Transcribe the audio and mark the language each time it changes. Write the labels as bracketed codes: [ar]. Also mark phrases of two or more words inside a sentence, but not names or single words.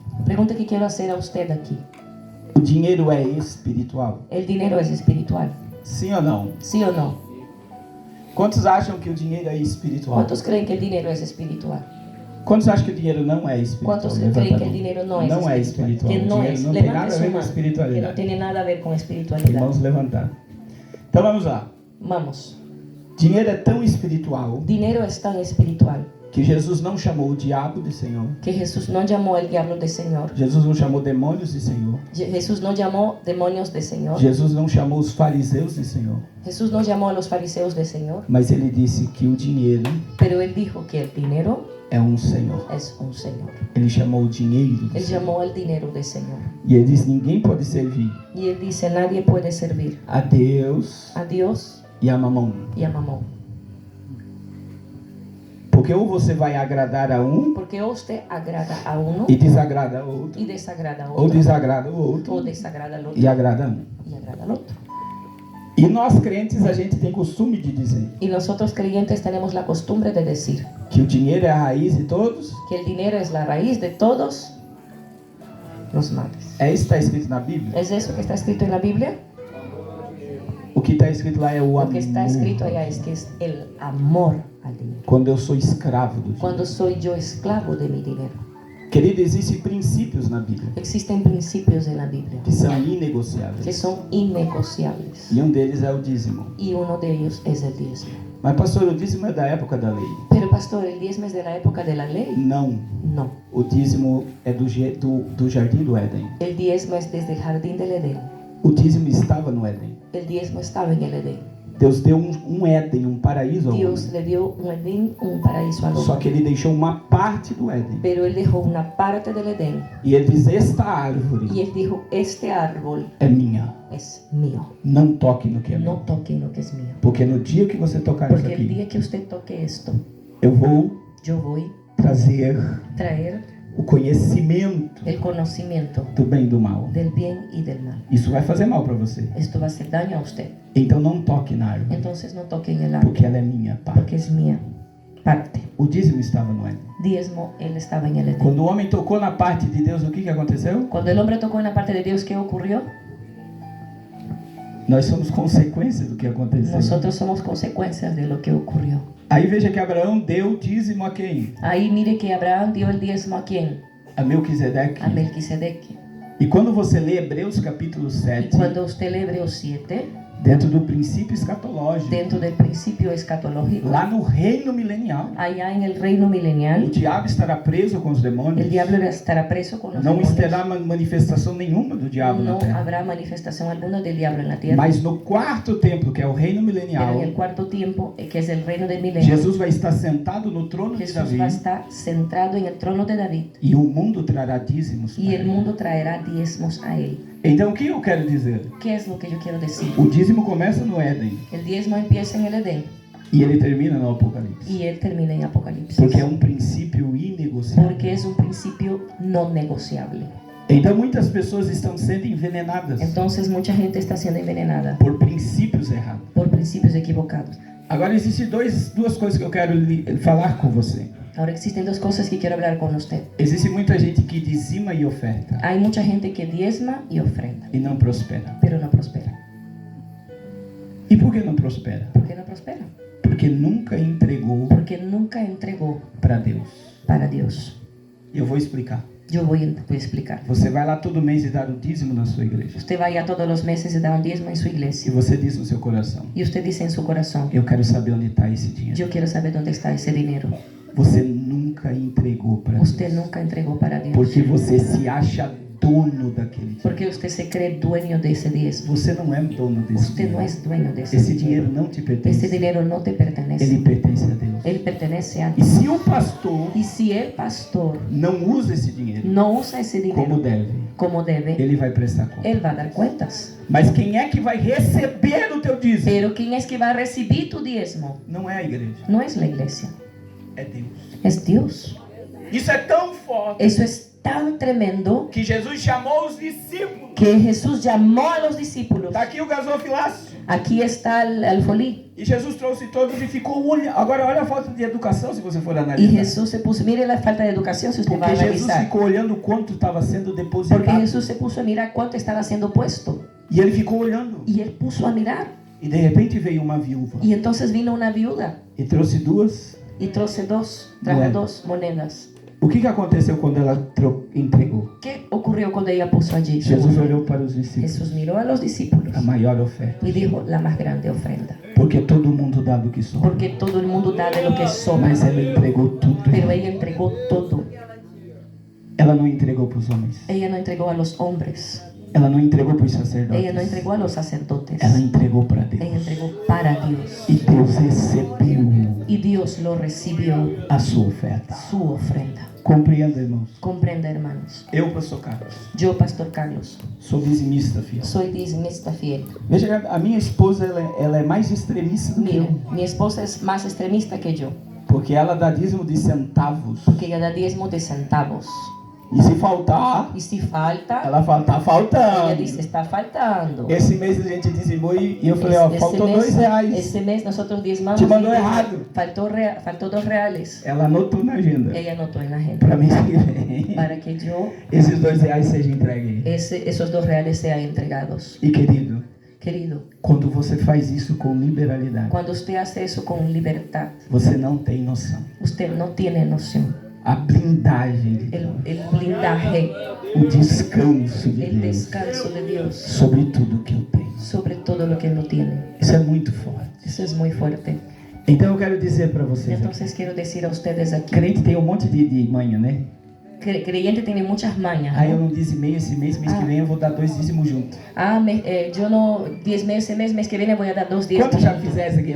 [es] Pregunta que quiero hacer a usted aquí. [pt] o dinheiro é espiritual? [es] ¿El dinero es espiritual? [pt] Sim ou não? [es] ¿Sí o no? [pt] Quantos acham que o dinheiro é espiritual? [es] ¿Cuántos creen que el dinero es espiritual? [pt] Quantos acham que o dinheiro não é espiritual? [es] ¿Cuántos [pt] Levanta [es] creen [pt] a [es] que el [pt] mão. [es] dinero no es [pt] Não é [es] espiritual? [pt] espiritual. [es] Que [pt] O [es] no [pt] dinheiro [es] es. [pt] não tem [es] Levante [pt] nada a [es] su [pt] ver com [es] mano. Que no [pt] espiritualidade. [es] tiene nada a ver con espiritualidad. [pt] Irmãos, levantar. Então vamos lá. Vamos. Dinheiro é tão espiritual [es] Dinero es tan espiritual [pt] que Jesus não chamou o diabo de Senhor. [es] que Jesús no llamó al diablo de Señor. [pt] Jesus não chamou demônios de Senhor. [es] Jesús no llamó demonios de Señor. [pt] Jesus não chamou os fariseus de Senhor. [es] Jesús no llamó a los fariseos de Señor. [pt] Mas ele disse que o dinheiro [es] Pero él dijo que el dinero [pt] é um Senhor. [es] es un Señor. [pt] Ele chamou o dinheiro de [es] Él [pt] Senhor. [es] llamó al dinero de Señor. [pt] E ele disse: ninguém pode servir [es] Y él dice, nadie puede servir [pt] a Deus [es] a Dios [pt] e a mamão. [es] y a Mamón. [pt] Porque ou você vai agradar a um [es] Porque o usted agrada a uno [pt] e desagrada a outro, [es] y desagrada a [pt] ou [es] otro. [pt] desagrada o outro [es] O desagrada al otro [pt] e agrada a um. [es] y agrada al otro. [pt] E nós crentes, a gente tem costume de dizer [es] Y nosotros creyentes tenemos la costumbre de decir [pt] que o dinheiro é a raiz de todos. [es] que el dinero es la raíz de todos los males. [pt] É isso que está escrito na Bíblia? [es] ¿Es eso que está escrito en la Biblia? [pt] O que está escrito lá é o [es] Lo [pt] amor. [es] que está escrito allá es que es el amor al dinero. [pt] Quando eu sou escravo do dinheiro. [es] Cuando soy yo esclavo de mi dinero. [pt] Querido, existem princípios na Bíblia [es] Existen principios en la Biblia [pt] que são [es] que [pt] inegociáveis. [es] son innegociables. [pt] E um deles é o dízimo. [es] Y uno de ellos es el diezmo. [pt] Mas pastor, o dízimo é da época da lei. [es] Pero pastor, ¿el diezmo es de la época de la ley? [pt] Não. [es] No. [pt] O dízimo é do jardim do Éden. [es] El diezmo es desde el jardín del Edén. [pt] O dízimo estava no Éden. [es] El diezmo estaba en el Edén. [pt] Deus deu um Éden, um paraíso ao [es] Dios [pt] homem. [es] le dio un Edén, un paraíso al [pt] Só [es] hombre. [pt] que ele deixou uma parte do Éden. [es] Pero él dejó una parte del Edén. [pt] E ele diz: esta árvore [es] Y él dijo, este árbol [pt] é minha. [es] es mío. [pt] Não toque no que é [es] No [pt] meu. [es] toquen lo que es mío. [pt] Porque no dia que você tocar isso [es] Porque el [pt] aqui, [es] día que usted toque esto, [pt] eu vou [es] yo voy [pt] trazer [es] a traer [pt] o conhecimento [es] el conocimiento [pt] do bem e do mal. [es] del bien y del mal. [pt] Isso vai fazer mal para você. [es] Esto va a hacer daño a usted. [pt] Então não toque na árvore, [es] Entonces no toquen el árbol, [pt] porque ela é minha [es] porque [pt] parte. [es] es mía parte. [pt] O dízimo estava no Éden. [es] Diezmo, él estaba en el Edén. [pt] Quando o homem tocou na parte de Deus, o que aconteceu? [es] Cuando el hombre tocó en la parte de Dios, ¿qué ocurrió? [pt] Nós somos consequência do que aconteceu. [es] Nosotros somos consecuencias de lo que ocurrió. [pt] Aí veja que Abraão deu dízimo a quem? [es] Ahí mire que Abraham dio el diezmo ¿a quién? [pt] A Melquisedeque. [es] A Melquisedeque. [pt] E quando você lê Hebreus capítulo [es] Y [pt] 7, [es] cuando usted lee Hebreos 7, [pt] dentro do princípio escatológico, [es] dentro del principio escatológico, [pt] lá no reino milenial, [es] allá en el reino [pt] o [es] milenial, [pt] diabo estará preso com os demônios. [es] el diablo estará preso con los [pt] Não [es] demonios. [pt] terá manifestação nenhuma do diabo na [es] No [pt] terra. [es] habrá manifestación alguna del diablo en la tierra. [pt] Mas no quarto templo, que é o reino [es] Pero [pt] milenial, [es] en el cuarto tiempo, que es el reino del milenio, [pt] Jesus vai estar sentado no trono de [es] Jesús va a [pt] Davi [es] estar centrado en el trono de David [pt] e o mundo trará dízimos [es] y [pt] para [es] el [pt] ele. [es] mundo traerá diezmos a él. [pt] Então o que eu quero dizer? [es] ¿Qué es lo que yo quiero decir? [pt] O dízimo começa no Éden [es] El diezmo empieza en el Edén [pt] e ele termina no Apocalipse. [es] y él termina en Apocalipsis. [pt] Porque é um princípio inegociável. [es] Porque es un principio no negociable. [pt] Então muitas pessoas estão sendo envenenadas [es] Entonces mucha gente está siendo envenenada [pt] por princípios errados. [es] por principios equivocados. [pt] Agora existem duas coisas que eu quero falar com você. [es] Ahora existen dos cosas que quiero hablar con usted. [pt] Existe muita gente que dizima e oferta [es] Hay mucha gente que diezma y ofrenda, [pt] e não prospera. [es] pero no prospera. [pt] E por que não prospera? [es] ¿Por qué no prospera? [pt] Porque nunca entregou [es] Porque nunca entregó [pt] para Deus. [es] para Dios. [pt] E eu vou explicar. [es] Yo voy a explicar. [pt] Você vai lá todo mês e dar o dízimo na sua igreja. [es] Usted vaya todos los meses y da un diezmo en su [pt] E [es] iglesia. [pt] você diz no seu coração: [es] Y usted dice en su corazón, [pt] eu quero saber onde está esse dinheiro. [es] yo quiero saber dónde está ese dinero. [pt] Você nunca entregou para [es] Usted [pt] Deus. [es] nunca entregou para Dios. [pt] Porque você se acha dono daquele dinheiro. [es] Porque usted se cree dueño de ese diezmo. [pt] Você não é dono desse [es] Usted no [pt] dinheiro. [es] es dueño de ese [pt] Esse [es] dinero. [pt] dinheiro não te pertence. [es] Ese dinero no te pertenece. [pt] Ele pertence a Deus. [es] Él pertenece a [pt] E [es] Dios. [pt] se o pastor [es] Y si el pastor [pt] não usa esse dinheiro [es] no usa ese [pt] como [es] dinero [pt] deve, [es] como debe, [pt] ele vai prestar conta. [es] él va a dar cuentas. [pt] Mas quem é que vai receber o teu dízimo? [es] Pero ¿quién es que va a recibir tu diezmo? [pt] Não é a igreja, [es] No es la iglesia, [pt] é Deus. [es] es Dios. [pt] Isso é tão forte [es] Eso es tan tremendo [pt] que Jesus chamou os discípulos. [es] que Jesús llamó a los discípulos. [pt] Está aqui o gasofilácio. [es] Aquí está el alfolí. [pt] E Jesus trouxe todos e ficou olhando. Agora olha a falta de educação se você for [es] Y [pt] analisar. [es] Jesús se puso, mire la falta de educación si usted va a [pt] Porque Jesus [es] analizar. [pt] ficou olhando quanto estava sendo [es] Porque [pt] depositado. [es] Jesús se puso a mirar cuánto estaba siendo puesto. [pt] E ele ficou olhando. [es] Y él puso a mirar. [pt] E de repente veio uma viúva. [es] Y entonces vino una viuda [pt] E trouxe duas. [es] y trajo Monedas. dos monedas. [pt] O que aconteceu quando ela entregou? [es] ¿Qué ocurrió cuando ella puso allí? [pt] Jesus olhou para os discípulos. [es] Jesús miró a los discípulos [pt] A maior oferta. [es] y dijo, la más grande ofrenda. [pt] Porque todo mundo dá do que sobra. [es] Porque todo el mundo da de lo que sobra. [pt] Mas ela entregou tudo. [es] Pero ella entregó todo. [pt] Ela não entregou para os homens. [es] Ella no entregó a los hombres. [pt] Ela não entregou para os sacerdotes. [es] Ella no entregó a los sacerdotes. [pt] Ela entregou para [es] Ella [pt] Deus. [es] entregó para Dios. [pt] E Deus recebeu [es] Y Dios lo recibió, [pt] a sua oferta. [es] su ofrenda. [pt] Compreenda, irmãos. [es] Comprenda, hermanos. [pt] Eu, pastor Carlos, [es] Yo, Pastor Carlos, [pt] sou dizimista, filho. [es] soy dizimista fiel. [pt] Veja, a minha esposa, ela é mais extremista do que eu. [es] Miren, mi esposa es más extremista que yo, [pt] Porque ela dá dízimo de centavos. [es] porque ella da diezmo de centavos. [pt] E se faltar, [es] Y si falta, [pt] ela fala, tá [es] ella [pt] faltando. [es] dice, está faltando. [pt] Esse mês a gente dizimou e eu falei, ó, faltou R$2. [es] Este mes nosotros diezmamos. Te mandó y errado. Faltó $2. [pt] Ela anotou na agenda. [es] Ella anotó en la agenda. [pt] Para mim que vem. [es] Para que yo, [pt] Esses R$2 sejam entregues. [es] esos $2 sean entregados. [pt] E querido, [es] Querido, [pt] quando você faz isso com liberalidade, [es] cuando usted hace eso con libertad, [pt] você não tem noção. [es] usted no tiene noción. [pt] A blindagem de Deus, [es] El blindaje, [pt] o descanso de [es] el [pt] Deus [es] descanso de Dios [pt] sobre tudo que eu tenho. [es] sobre todo lo que Él no tiene. [pt] Isso é muito forte. [es] Eso es muy fuerte. [pt] Então eu quero dizer para vocês, [es] Entonces quiero decir a ustedes aquí, [pt] crente tem um monte de manha, né? [es] creyente tiene muchas mañas, [pt] Aí eu [es] ¿no? [pt] não dizimei esse mês que vem eu vou dar 2 dízimos juntos. [es] Yo no, 10 meses, mes que viene voy a dar 2 diezmos. [pt] Quantos já fizeram isso aqui?